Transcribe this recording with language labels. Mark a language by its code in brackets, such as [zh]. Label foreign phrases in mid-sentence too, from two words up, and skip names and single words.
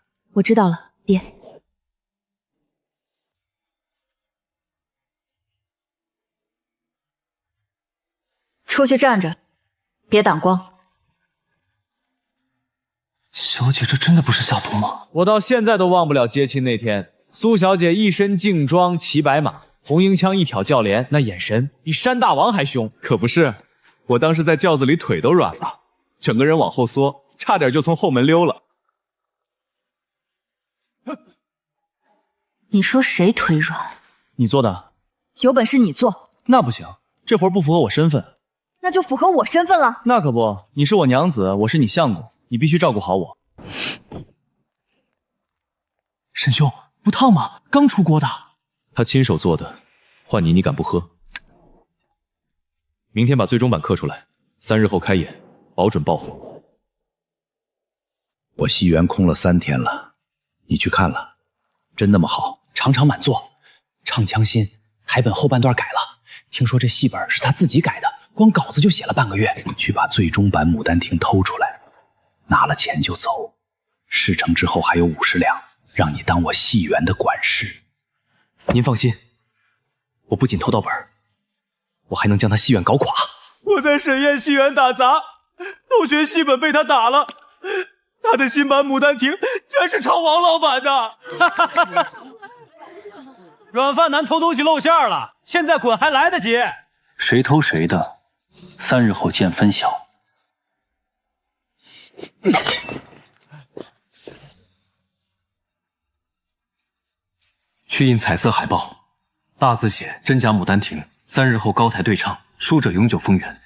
[zh] 我知道了，爹。出去站着，別擋光。小姐，這真的不是下毒嗎？我到現在都忘不了接親那天，蘇小姐一身勁裝騎白馬，紅纓槍一挑轎簾，那眼神比山大王還兇。可不是，我當時在轎子裡腿都軟了，整個人往後縮，差點就從後門溜了。你說誰腿軟？你做的？有本事你做。那不行，這活不符合我身份。那就符合我身份了。那可不，你是我娘子，我是你相公，你必須照顧好我。沈兄，不燙嗎？剛出鍋的。他親手做的，換你敢不喝？明天把最終版刻出來，3日後開演，保準爆火。我戲園空了3天了，你去看了？真那麼好？場場滿座，唱腔新，台本後半段改了。聽說這戲本是他自己改的，光稿子就寫了半個月。去把最終版《牡丹亭》偷出來，拿了錢就走。事成之後還有50兩，讓你當我戲園的管事。您放心，我不僅偷到本，我還能將他戲院搞垮。我在沈燕戏园打雜，偷學戲本被他打了。他的新版《牡丹亭》居然是抄王老板的。軟飯男偷東西露餡了，現在滾還來得及。誰偷誰的，3日後見分曉。去印彩色海報，大字寫真假牡丹亭，3日後高台對唱，輸者永久封園。